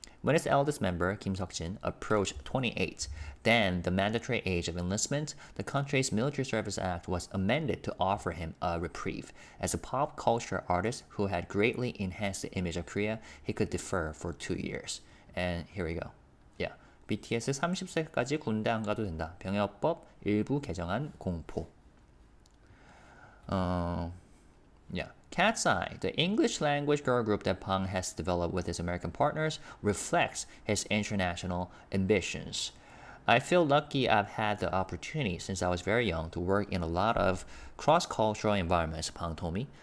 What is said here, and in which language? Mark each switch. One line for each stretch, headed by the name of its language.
English: When its eldest member, Kim Seok-jin, approached 28, then the mandatory age of enlistment, the country's Military Service Act was amended to offer him a reprieve. As a pop culture artist who had greatly enhanced the image of Korea, he could defer for 2 years. And here we go.
Korean: Yeah, BTS 30세까지 군대 안 가도 된다. 병역법 일부 개정안 공포.
English: Yeah. Katseye, the English language girl group that Bang has developed with his American partners, reflects his international ambitions. I feel lucky I've had the opportunity since I was very young to work in a lot of cross-cultural environments, Bang told me.